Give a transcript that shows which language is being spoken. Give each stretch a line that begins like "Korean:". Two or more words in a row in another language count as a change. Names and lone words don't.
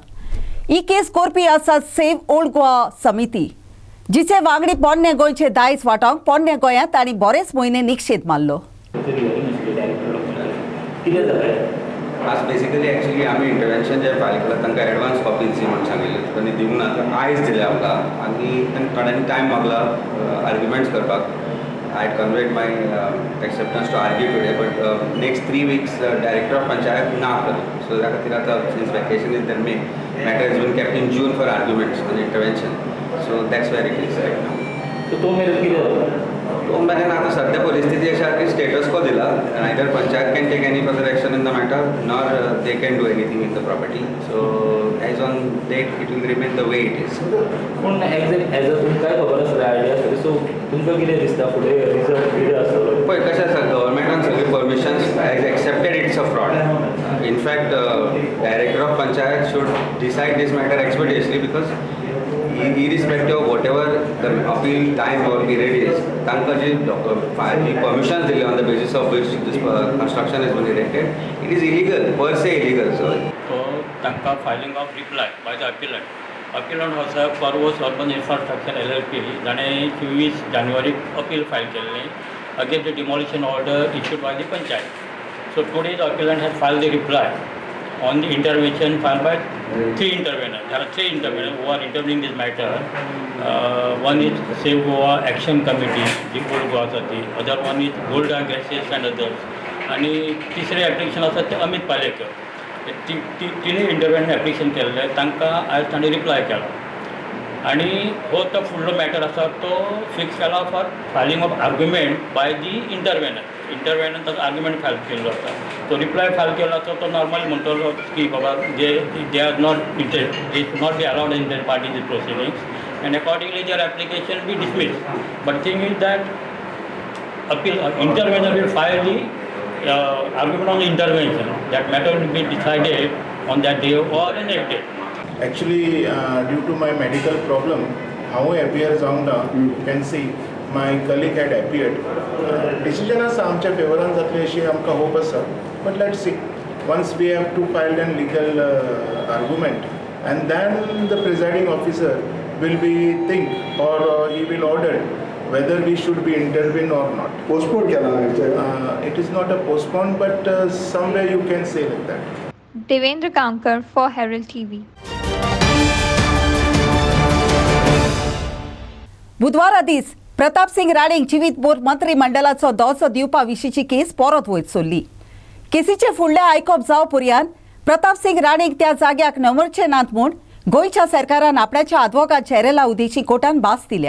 Konkani: ही केस कोरपी आसा सेव्ह ओल्ड गोवा समिती, जिचे वांगडी पोन्ने गोंयचे दायज वांटोवंक पोन्ने गोंयांत तांणी बरेच म्हयने निक्षेध मारलो। आज
English: basically actually
Konkani: आम्ही इंटरव्हेन्शन जे फायल केला तांकां
English: advance copies
Konkani: म्हणून सांगिल्ले, त्यांनी दिवंक ना। आयज दिले आमकां आनी थोड्यांनी टायम मागला आर्ग्युमेंट्स करपाक।
English: I had conveyed my acceptance to argue today, but next 3 weeks director of panchayat na kar. So that
Konkani: खातीर आतां
English: since vacation is there, matter has been kept in June for arguments on intervention. So that's where it is right now.
Konkani: सो तो मेरेन कितें जाता? तो मेरेन आतां सद्या परिस्थिती अशी आसा की
English: status quo दिला neither panchayat can take any further action in the matter nor they can do anything in the property so as on date it will remain the way it is.
Konkani: पूण
English: exact as a
Konkani: तुमकां खबर आसतलें आयडिया आसतली सो तुमकां कितें दिसता फुडें रिजल्ट कितें आसतलो? पळय कशें आसा गव्हर्मेंटान सगळी परमिशन्स
English: has accepted it's a fraud. in fact director of panchayat should decide this matter expeditiously because irrespective of whatever the appeal time or period is,
Konkani: तांकां जी
English: permissions दिले on the basis of which this construction has been erected, it is illegal, per se illegal. So तांकां filing of reply by the appellant. Appellant was a Parvos Urban Infrastructure LLP.
Konkani: ताणें 24 जानेवारी
English: appeal file केल्लें against the demolition order issued by the panchayat. So today the appellant has filed the reply on the intervention filed by 3 interveners. There are 3 interveners who are intervening this matter. One is Save Goa Action Committee,
Konkani: जी Old Goa आसा ती.
English: Other one is Golda Gases and others.
Konkani: आणि तिसरें एप्लिकेशन आसा तें अमित पालेकर. तिनी
English: intervent application
Konkani: केल्लें तांकां आयज ताणें रिप्लाय केला आनी हो तो फुडलो मॅटर आसा तो फिक्स केला
English: for filing of argument by the intervener
Konkani: ताचो आर्ग्युमेंट फायल केल्लो आसा. तो रिप्लाय फायल केला तो नॉर्मली म्हणटलो की बाबा
English: they are not they should not be allowed in their part in this proceedings and accordingly their application be dismiss. but thing is that appeal intervener will file the argument on the intervention. That matter will be decided on that day or the next day. Actually, due to my medical problem, how I appear
Konkani: जावंक ना,
English: you can see my colleague had appeared.
Konkani: Decision आसा आमच्या फेवरान जातली अशी आमकां होप आसा.
English: But let's see. Once we have to file an legal argument, and then the presiding officer will be think or he will order whether we should be intervene or not.
Konkani: पोस्टपोन केला
English: It is not a postpone, but somewhere you can say like that. Devendra Gaonkar for Herald TV.
Konkani: बुधवारा दीस प्रताप सिंग राणेक जिवीतभर मंत्रिमंडळाचो दर्जो दिवपा विशींची केस परत वयर सरली. केसीचे फुडले आयकप जाव पर्यंत प्रताप सिंग राणेक त्या जाग्याक नमरचे नात म्हूण गोंयच्या सरकारान आपणाच्या आदवोगाद जेरेला उदेची कोर्टान भास दिल्या.